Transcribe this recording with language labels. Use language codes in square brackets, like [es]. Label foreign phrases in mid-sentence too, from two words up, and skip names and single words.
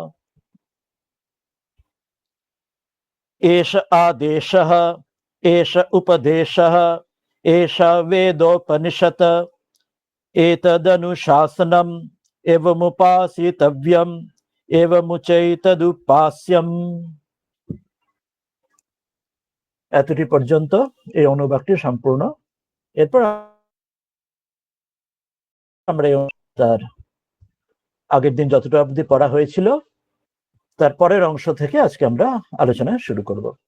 [sa] एष आदेशः एष उपदेशः एष वेदोपनिषत् एतदनुशासनम् एवमुपासितव्यम् एवमुचैतदुपास्यम्। [bn] এতটি পর্যন্ত এই অনুবাদটি সম্পূর্ণ। এরপর আমরা তার আগের দিন যতটা অবধি পড়া হয়েছিল তার পরের অংশ থেকে আজকে আমরা আলোচনা শুরু করব।